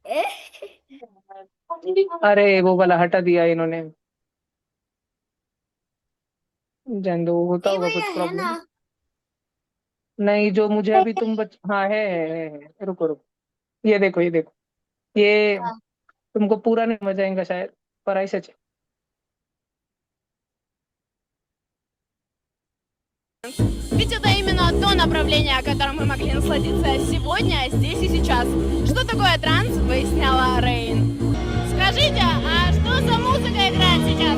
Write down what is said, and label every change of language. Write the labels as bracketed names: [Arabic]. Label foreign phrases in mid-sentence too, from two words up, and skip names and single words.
[Hindi] अरे वो वाला हटा दिया इन्होंने, जान दो, होता होगा भैया कुछ है प्रॉब्लम। ना, नहीं जो मुझे अभी तुम हाँ है। रुको रुको, ये देखो ये देखो, ये तुमको पूरा नहीं मजा आएगा शायद, पर ऐसा है। [Russian] Ведь это именно то направление, о котором мы могли насладиться сегодня, здесь и сейчас. Что такое транс, выясняла Рейн. Скажите, а что за музыка играет сейчас?